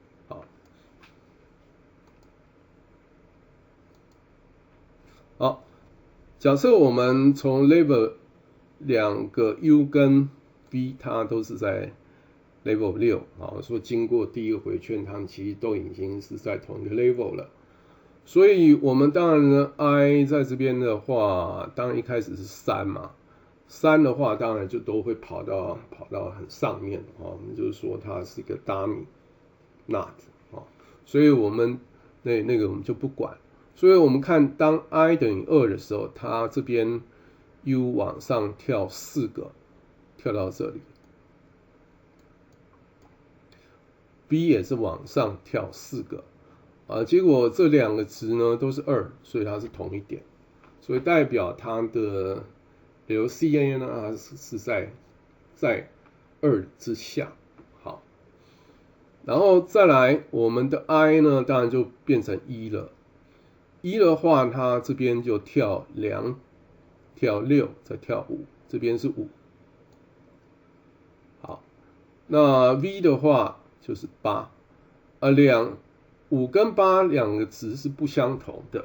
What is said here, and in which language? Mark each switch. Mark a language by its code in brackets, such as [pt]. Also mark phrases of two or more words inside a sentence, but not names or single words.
[zh] 好，假設我們從 level 兩個 U 跟 V 它都是在 level 6，說經過第一個回圈，它們其實都已經是在同一個 level 了。所以我們當然呢 ，I 在這邊的話，當然一開始是3嘛，3的話當然就都會跑到很上面我們就是說它是一個 [en] dummy not [zh] 所以我們那個我們就不管。所以我們看當 I 等於2的時候，它這邊 U 往上跳4個，跳到這裡。B 也是往上跳4個，結果這兩個值呢都是2，所以它是同一點，所以代表它的 LCA 呢是在2之下。好，然後再來我們的 I 呢，當然就變成1了。1的話，它這邊就跳2，跳6，再跳5，這邊是5。好，那 V 的話就是8，5跟8兩個值是不相同的。